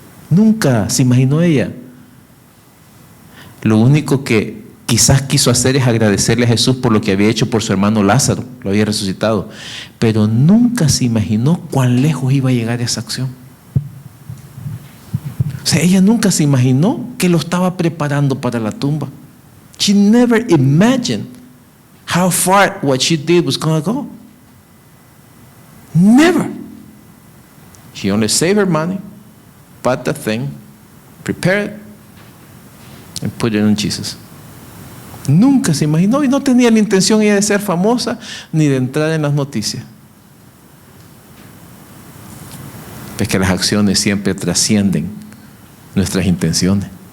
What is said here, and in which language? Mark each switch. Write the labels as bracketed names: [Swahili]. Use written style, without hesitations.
[Spanish] Nunca se imaginó ella. Lo único que quizás quiso hacer es agradecerle a Jesús por lo que había hecho por su hermano Lázaro, lo había resucitado, pero nunca se imaginó cuán lejos iba a llegar esa acción. O sea, ella nunca se imaginó que lo estaba preparando para la tumba. [English] She never imagined how far what she did was going to go. Never. She only saved her money, bought the thing, prepared it, and put it on Jesus. [Spanish] Nunca se imaginó y no tenía la intención ella de ser famosa ni de entrar en las noticias. Es que las acciones siempre trascienden nuestras intenciones.